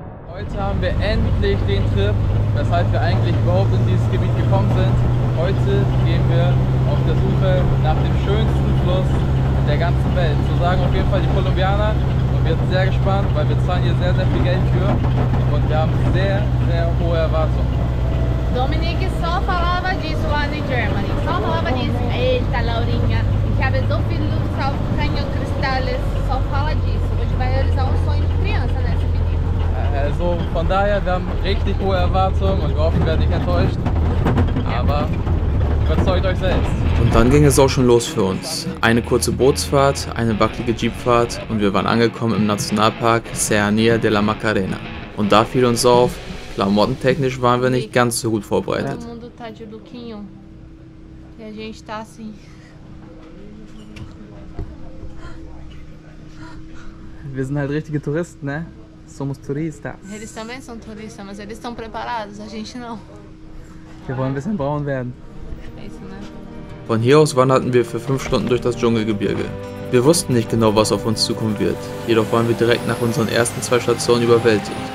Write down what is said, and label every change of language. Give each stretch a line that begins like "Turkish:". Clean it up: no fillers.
German: Heute haben wir endlich den Trip, weshalb wir eigentlich überhaupt in dieses Gebiet gekommen sind. Heute gehen wir auf der Suche nach dem schönsten Fluss der ganzen Welt. So sagen auf jeden Fall die Kolumbianer. Und wir sind sehr gespannt, weil wir zahlen hier sehr, sehr viel Geld für. Und wir haben sehr, sehr hohe Erwartungen.
Portuguese: Dominique só falava disso lá em Germany. Só falava disso.
German: Eita, Laurinha, ich habe so viel Lust auf Caño Cristales.
Portuguese: Só fala disso. Hoje vai realizar um sonho de criança, né, esse menino?
German: Also von daher, wir haben richtig hohe Erwartungen und wir hoffen, wir werden nicht enttäuscht. Aber überzeugt euch selbst. Und dann ging es auch schon los für uns. Eine kurze Bootsfahrt, eine wackelige Jeepfahrt und wir waren angekommen im Nationalpark Serranía de la Macarena. Und da fiel uns auf, klamottentechnisch waren wir nicht ganz so gut vorbereitet.
Portuguese: Todo mundo tá de lookinho. E a gente tá assim.
German: Wir sind halt richtige Touristen, ne?
Portuguese: Somos turistas. Eles também são turistas, mas eles estão preparados, a gente não.
German: Wir wollen ein bisschen braun werden.
Portuguese: É isso, né?
German: Von hier aus wanderten wir für 5 Stunden durch das Dschungelgebirge. Wir wussten nicht genau, was auf uns zukommen wird, jedoch waren wir direkt nach unseren ersten 2 Stationen überwältigt.